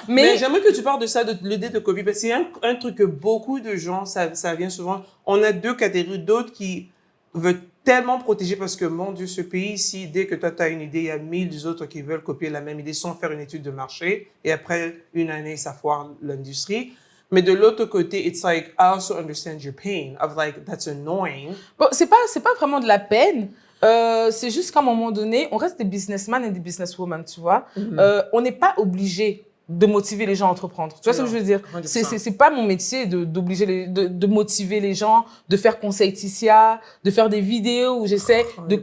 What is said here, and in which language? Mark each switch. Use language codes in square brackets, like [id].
[fr] Mais j'aimerais que tu parles de ça, de l'idée de copie. Parce que c'est un truc que beaucoup de gens, ça vient souvent. On a deux catégories, d'autres qui veulent tellement protégé parce que, mon Dieu, ce pays ici, dès que toi, tu as une idée, il y a 1000 autres qui veulent copier la même idée sans faire une étude de marché. Et après une année, ça foire l'industrie. Mais de l'autre côté, [en] it's like, I also understand your pain of like, that's annoying. [fr] Bon, c'est pas vraiment de la peine. C'est juste qu'à un moment donné, on reste des businessmen et des businesswomen, tu vois. On n'est pas obligé de motiver les gens à entreprendre. Tu vois ce que je veux dire? 100%. C'est pas mon métier de motiver les gens, de faire conseil Ticia, de faire des vidéos où j'essaie de